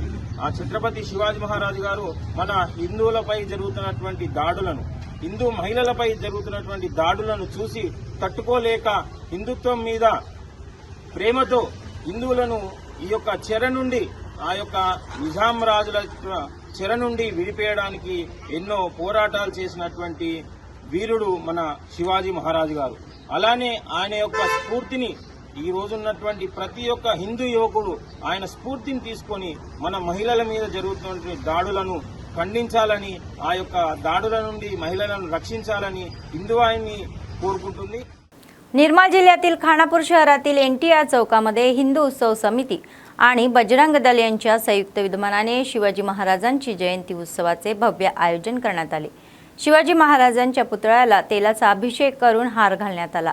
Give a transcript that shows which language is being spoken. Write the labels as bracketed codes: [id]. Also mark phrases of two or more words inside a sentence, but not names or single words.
[te] ఆ ఛత్రపతి శివాజీ మహారాజు గారు మన హిందువులపై జరుగుతున్నటువంటి దాడులను, హిందూ మహిళలపై జరుగుతున్నటువంటి దాడులను చూసి తట్టుకోలేక హిందుత్వం మీద ప్రేమతో హిందువులను ఈ యొక్క చెర నుండి, ఆ యొక్క నిజాం రాజుల చెర నుండి విడిపేయడానికి ఎన్నో పోరాటాలు చేసినటువంటి వీరుడు మన శివాజీ మహారాజు గారు. అలానే ఆయన యొక్క స్ఫూర్తిని ఈ రోజున్నటువంటి ప్రతి ఒక్క హిందూ యువకుడు ఆయన స్ఫూర్తిని తీసుకొని మన మహిళల మీద జరుగుతున్న దాడులను ఖండించాలని, ఆ యొక్క దాడుల నుండి మహిళలను రక్షించాలని హిందూవాహిని కోరుకుంటుంది. [mr] निर्मल जिल्ह्यातील खानापूर शहरातील NTR चौकामध्ये हिंदू उत्सव समिती आणि बजरंग दल यांच्या संयुक्त विद्यमानाने शिवाजी महाराजांची जयंती उत्सवाचे भव्य आयोजन करण्यात आले. शिवाजी महाराजांच्या पुतळ्याला तेलाचा अभिषेक करून हार घालण्यात आला.